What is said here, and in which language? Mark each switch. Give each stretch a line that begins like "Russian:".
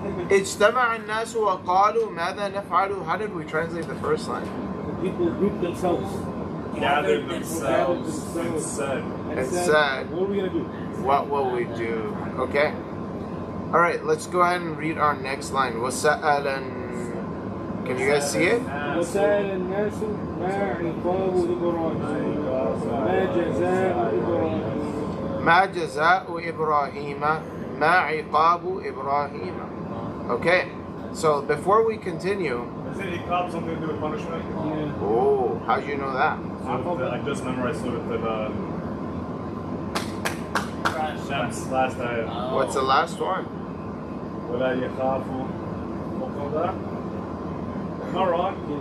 Arabic: اجتمع الناس وقالوا ماذا نفعل.
English: How did we translate the first line? The people group themselves. Gathered themselves and said. And said, What are we going to do? what will we do? Okay. Alright, let's go ahead and read our next line. وَسَأَلًا. Can you guys see it?
Arabic: وسأل الناس ما عقاب إبراهيم ما جزاء إبراهيم ما جزاء إبراهيم ما عقاب إبراهيم.
English: Okay, so before we continue, Is it iqab something to do with punishment? oh, how'd you know that? I just memorized sort of the Shams last ayah. What's the last one?
Arabic: ولا يخافوا عقباه.
English: Am I wrong?